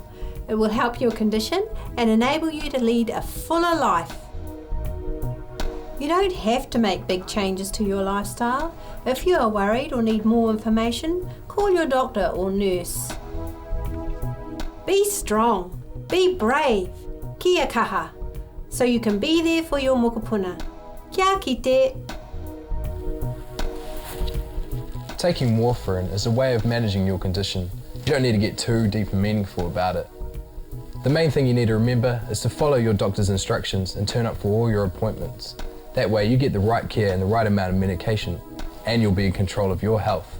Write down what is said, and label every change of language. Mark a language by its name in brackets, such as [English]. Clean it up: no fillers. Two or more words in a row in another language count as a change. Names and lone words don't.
[English] It will help your condition and enable you to lead a fuller life. You don't have to make big changes to your lifestyle. If you are worried or need more information, call your doctor or nurse. Be strong, be brave, [Māori] kia kaha, [English] so you can be there for your mokopuna. [Māori] Kia kite. [English] Taking Warfarin is a way of managing your condition. You don't need to get too deep and meaningful about it. The main thing you need to remember is to follow your doctor's instructions and turn up for all your appointments. That way you get the right care and the right amount of medication, and you'll be in control of your health.